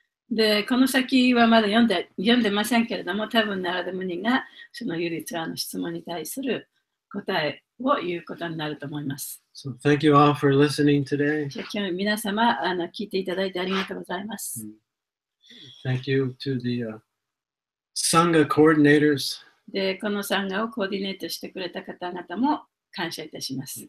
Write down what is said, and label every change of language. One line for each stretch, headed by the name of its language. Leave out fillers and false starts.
Japanese: で、この先はまだ読んでませんけれども、多分ナラダムニがそのユリツラの質問に対する答えを言うことになると思います。
English: So thank you all for listening today.
Japanese: じゃあ今日皆様聞いていただいてありがとうございます。
English: Thank you to the Sangha coordinators,
Japanese: で、このサンガをコーディネートしてくれた方々も感謝いたします。